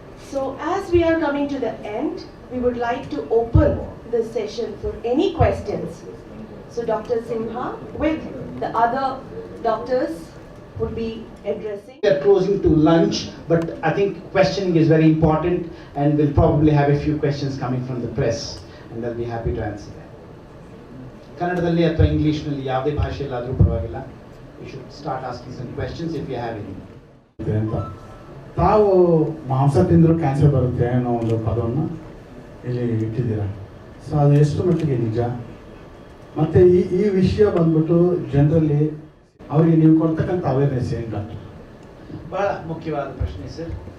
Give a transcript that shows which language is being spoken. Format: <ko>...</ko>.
<en>So as we are coming to the end, we would like to open the session for any questions. So Dr. Simha with the other doctors would be addressing. We are closing to lunch, but I think questioning is very important, and we'll probably have a few questions coming from the press, and they'll be happy to answer them.</en> <kn>ಕನ್ನಡದಲ್ಲಿ ಅಥವಾ ಇಂಗ್ಲಿಷ್ನಲ್ಲಿ ಯಾವುದೇ ಭಾಷೆಯಲ್ಲಾದರೂ ಪರವಾಗಿಲ್ಲ.</kn> <en>You should start asking some questions if you have any.</en> <kn>ಅಂತ ತಾವು ಮಾಂಸ ತಿಂದರೂ cancer ಬರುತ್ತೆ ಅನ್ನೋ ಒಂದು ಪದವನ್ನು ಇಲ್ಲಿ ಇಟ್ಟಿದ್ದೀರಾ. ಸೊ ಅದು ಎಷ್ಟು ಮಟ್ಟಿಗೆ ನಿಜ, ಮತ್ತು ಈ ವಿಷಯ ಬಂದ್ಬಿಟ್ಟು ಜನರಲ್ಲಿ ಅವರಿಗೆ ನೀವು ಕೊಡ್ತಕ್ಕಂಥ ಅವೇರ್ನೆಸ್ ಏನು ಡಾಕ್ಟರ್? ಬಹಳ ಮುಖ್ಯವಾದ ಪ್ರಶ್ನೆ ಸರ್.</kn>